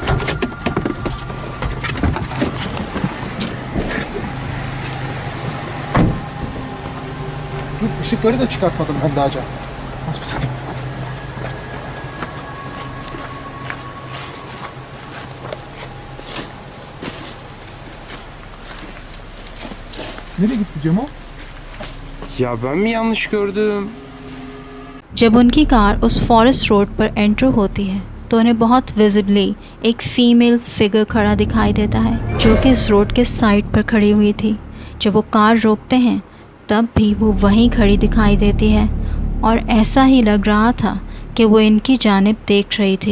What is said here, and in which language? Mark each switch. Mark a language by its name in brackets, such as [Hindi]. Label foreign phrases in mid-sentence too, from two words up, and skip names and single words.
[Turkish] Dur, ışıkları da çıkartmadım ben daha önce. Az bir saniye. Nereye gitti Cemo? Ya ben mi yanlış gördüm? [Urdu] جب ان کی کار اس [English] forest road [Urdu] پر انٹر ہوتی ہے تو انہیں بہت وزیبلی ایک [English] female figure [Urdu] کھڑا دکھائی دیتا ہے جو کہ اس روڈ کے سائیڈ پر کھڑی ہوئی تھی. جب وہ کار روکتے ہیں تب بھی وہ وہیں کھڑی دکھائی دیتی ہے اور ایسا ہی لگ رہا تھا کہ وہ ان کی جانب دیکھ رہی تھی.